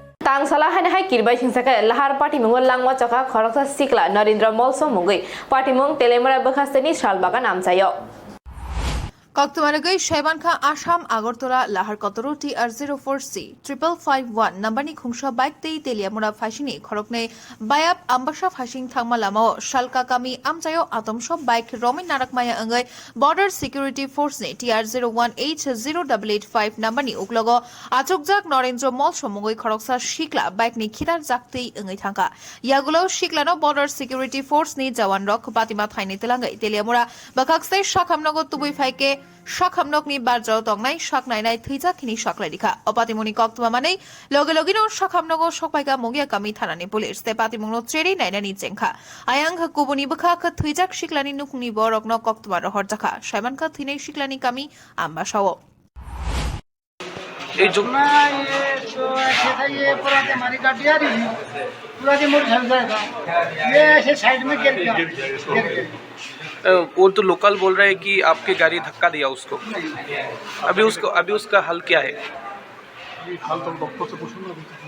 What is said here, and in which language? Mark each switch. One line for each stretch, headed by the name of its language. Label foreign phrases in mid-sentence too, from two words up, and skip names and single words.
Kok Borok: tang salah hai kirbai hingsaka lahar party mungol langwa chaka khoroksa sikla Narendra Molso mungai party mung telemara bakhastani shalbagan amchayo কক্তমারগৈ শৈবানখা আসাম আগরতলা লাহার কতরো TR04C 5551 নাম্বারনি খুংসা বাইক তেই তেলিয়ামুরা ফাইসিনি খরকনে বায়াব আম্বাসা ফাইসিং থাংমা লামাও শালকাকামি আমচাयो আতমসব বাইক রমিন নারাকমায়া অঙ্গৈ বর্ডার সিকিউরিটি ফোর্সনি TR01H0885 নাম্বারনি উকলগ আচকজাক নরেন্দ্র মল সমগৈ খরকসা শিকলা বাইকনি খিতার জাকতেই অঙ্গৈ থাকা ইয়াগুলো শিকলানো বর্ডার সিকিউরিটি ফোর্সনি জওয়ান রক পাতিমা থাইনি তেলাঙ্গৈ তেলিয়ামুরা বাখাকসে শাখামনগর তুবুই ফাইকে শাখামনকনি বারজাও তংনাই শাকনাইনাই থৈজাখিনি শাকলাইরিখা অপাতিমনি কক্তমা মানে লগে লগিনো শাখামনগর সকাইকা মগিয়া কামি থানানি পুলিশ তে পাতিমুনো চেরি নাইনানি চেংখা আয়াং কুবনি বখাক থৈজাক শিকলানি নুকনি বরকন কক্তমা রহর জাখা শাইমানকা থিনে শিকলানি কামি আম্বাসাও
Hindi: এই जो ना ये तो ऐसे था, ये पूरा हमारी गाड़ी आ रही है, पूरा के मोड़ चल जाएगा, ये ऐसे साइड में गिर गया। वो तो लोकल बोल रहे हैं कि आपके गाड़ी धक्का दिया उसको। अभी उसका हल क्या है? हाल तो डॉक्टर से पूछो ना।